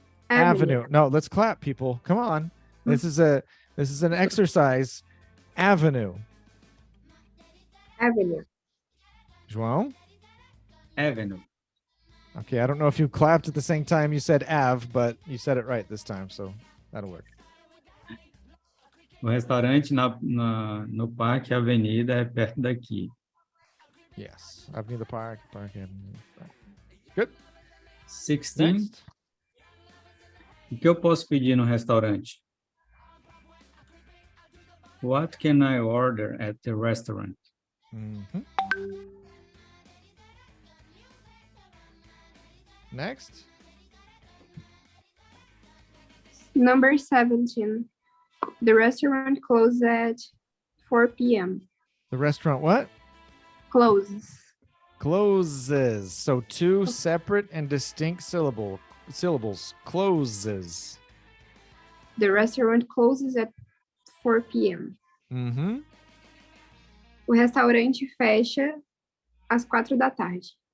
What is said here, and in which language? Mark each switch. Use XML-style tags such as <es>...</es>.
<en>Avenue. No, let's clap, people. Come on. This is an exercise. Avenue. Avenue. João? Avenue. Okay, I don't know if you clapped at the same time you said Av, but you said it right this time, so that'll work.</en> <pt>O restaurante no Parque Avenida é perto daqui.</pt> <en>Yes. Avenida Park Avenue. Good. 16. Next.</en> <pt>O que eu posso pedir no restaurante?</pt> <en>What can I order at the restaurant? Mhm. Next. Number 17. The restaurant closes at 4 p.m. The restaurant what? Closes. Closes. So two separate and distinct syllables. Closes. The restaurant closes at 4 p.m. Mm-hmm.</en> <pt>O restaurante fecha às 4 da tarde.</pt>